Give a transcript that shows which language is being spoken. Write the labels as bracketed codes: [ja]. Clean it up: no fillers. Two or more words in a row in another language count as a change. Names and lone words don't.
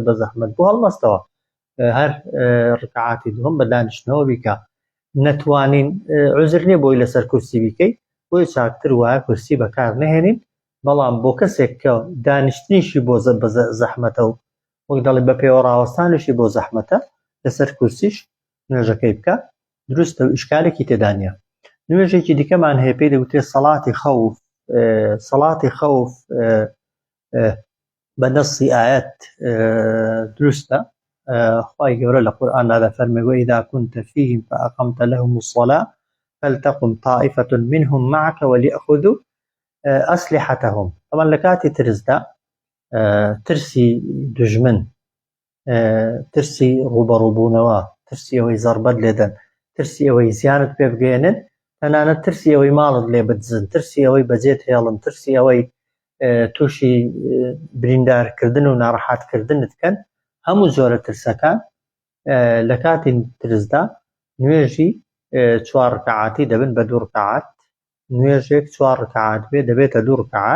[ckb] بە زەحمەت بۆ هەڵمەستەوە هەر ڕکعاتی دووهەم بە دانیشتنەوە بیکە نەتوانین عوزر نییە بۆی لەسەر کورسی بیکەی بۆی چاکتر وایە کورسی بەکار نەهێنین بەڵام بۆ کەسێک کە دانیشتنیشی بۆ زەحمەتە و وەک دەڵێ بە پێوە ڕاوەستانیشی بۆ زەحمەتە لەسەر کورسیش نوێژەکەی بکە دروستە و ئیشکالێکی تێدا نییە نوێژێکی دیکەمان هەیە پێی دەوترێت سەڵاتی خەوف [ar] بە نەسی ئایەت دروستە خوای گەورە لە قورئاندا دەفەرمێ وإذا كنت فيهم فأقمت لهم الصلاة فلتقم طائفة منهم معك وليأخذوا أسلحتهم [ckb] طبعا لە کاتی ترسدا ترسی دوژمن ترسی ڕوبەڕووبوونەوە ترسی ئەوەی زەربەت لێدەن ترسی ئەوەی زیانت پێ بگەێنن تەنانەت ترسی ئەوەی ماڵت لێ بدزن ترسی ئەوەی بەجێت هێڵن ترسی ئەوەی تووشی بریندارکردن و ناڕەحەتکردنت کەن هەموو جۆرە ترسەکان لە کاتی ترسدا نوێژی 4 ڕکعاتی دەبن بە 2 ڕکعات، نوێژێک 4 ڕکعات بێ دەبێتە 2 ڕکعات.